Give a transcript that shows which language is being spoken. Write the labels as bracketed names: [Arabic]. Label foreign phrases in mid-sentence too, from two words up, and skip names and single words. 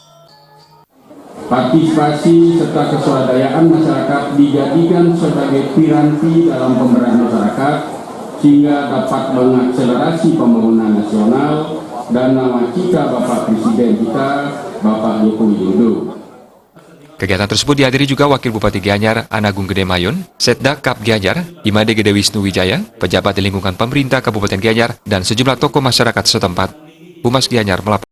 [Indonesian] Partisipasi serta keswadayaan masyarakat dijadikan sebagai piranti dalam pemberdayaan masyarakat sehingga dapat mengakselerasi pembangunan nasional dan nawacita Bapak Presiden kita, Bapak Joko Widodo. Kegiatan tersebut dihadiri juga Wakil Bupati Gianyar, Anagung Gede Mayon, Setda Kap Gianyar, Imade Gede Wisnu Wijaya, pejabat di lingkungan pemerintah Kabupaten Gianyar, dan sejumlah tokoh masyarakat setempat. Humas Gianyar melaporkan.